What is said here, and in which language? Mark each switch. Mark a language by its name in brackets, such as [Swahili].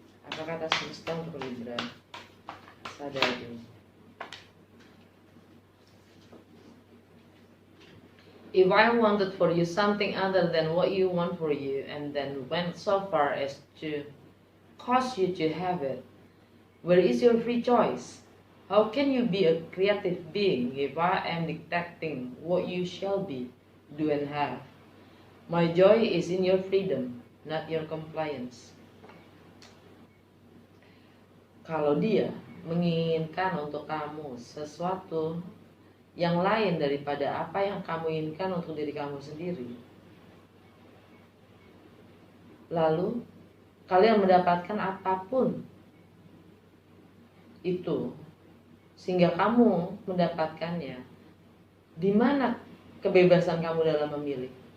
[Indonesian] Apa kata semesta untuk Libra sadari? [English] If I wanted for you something other than what you want for you, and then went so far as to cause you to have it, where is your free choice? How can you be a creative being if I am dictating what you shall be, do and have? My joy is in your freedom, not your compliance. [Indonesian] Kalau dia menginginkan untuk kamu sesuatu yang lain daripada apa yang kamu inginkan untuk diri kamu sendiri, lalu kalian mendapatkan apapun itu sehingga kamu mendapatkannya, di mana kebebasan kamu dalam memilih?